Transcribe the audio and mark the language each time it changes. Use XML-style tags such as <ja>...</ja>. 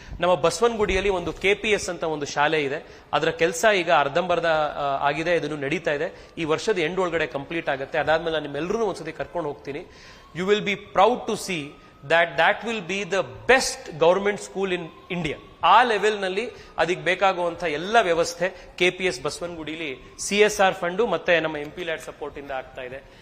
<kn>ನಮ್ಮ ಬಸವನಗುಡಿಯಲ್ಲಿ ಒಂದು KPS ಅಂತ ಒಂದು ಶಾಲೆ ಇದೆ, ಅದರ ಕೆಲಸ ಈಗ ಅರ್ಧಂಬರ್ಧ ಆಗಿದೆ, ಇದನ್ನು ನಡೀತಾ ಇದೆ. ಈ ವರ್ಷದ ಎಂಡ್ ಒಳಗಡೆ ಕಂಪ್ಲೀಟ್ ಆಗುತ್ತೆ. ಅದಾದ್ಮೇಲೆ ನಾನು ನಿಮ್ಮೆಲ್ಲರೂ ಒಂದ್ಸತಿ ಕರ್ಕೊಂಡು ಹೋಗ್ತೀನಿ.</kn> <en>You will be proud to see that will be the best government school in India.</en> <kn>ಆ ಲೆವೆಲ್ ನಲ್ಲಿ ಅದಕ್ಕೆ ಬೇಕಾಗುವಂತ ಎಲ್ಲ ವ್ಯವಸ್ಥೆ KPS ಬಸವನಗುಡಿಲಿ CSR ಫಂಡು ಮತ್ತೆ ನಮ್ಮ MP ಲ್ಯಾಡ್ ಸಪೋರ್ಟ್ ಇಂದ ಆಗ್ತಾ ಇದೆ.</kn>